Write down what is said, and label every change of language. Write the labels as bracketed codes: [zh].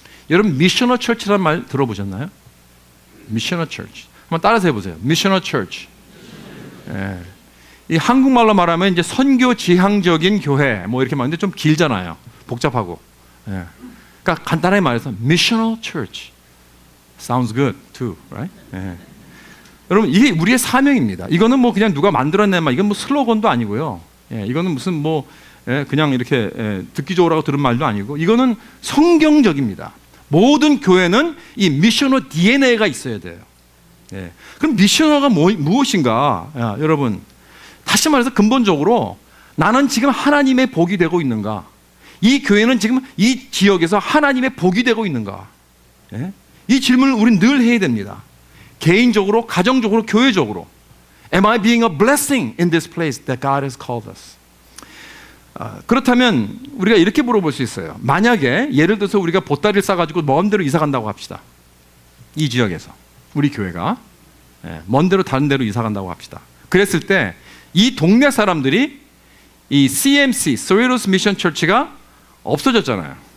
[ko] 여러분, 미셔널 처치라는 말 들어보셨나요? 미셔널 처치. 한번 따라서 해보세요. 미셔널 처치. 이 한국말로 말하면 이제 선교 지향적인 교회 뭐 이렇게 말하는데 좀 길잖아요. 복잡하고. 그러니까 간단하게 말해서 [en] missional church sounds good too, right? [ko] 여러분, 이게 우리의 사명입니다. 이거는 뭐 그냥 누가 만들어낸 말, 이건 뭐 슬로건도 아니고요. 이거는 무슨 뭐 그냥 이렇게 듣기 좋으라고 들은 말도 아니고, 이거는 성경적입니다. 모든 교회는 이 미셔널 DNA가 있어야 돼요. 그럼 미셔널가 무엇인가? 여러분, 다시 말해서 근본적으로 나는 지금 하나님의 복이 되고 있는가? 이 교회는 지금 이 지역에서 하나님의 복이 되고 있는가? 이 질문을 우리는 늘 해야 됩니다. 개인적으로, 가정적으로, 교회적으로. [en] Am I being a blessing in this place that God has called us? [ko] 그렇다면 우리가 이렇게 물어볼 수 있어요. 만약에 예를 들어서 우리가 보따리를 싸가지고 먼 데로 이사 간다고 합시다. 이 지역에서 우리 교회가 먼 데로 다른 데로 이사 간다고 합시다. 그랬을 때 이 동네 사람들이 이 CMC, Cerritos Mission Church가 없어졌잖아요.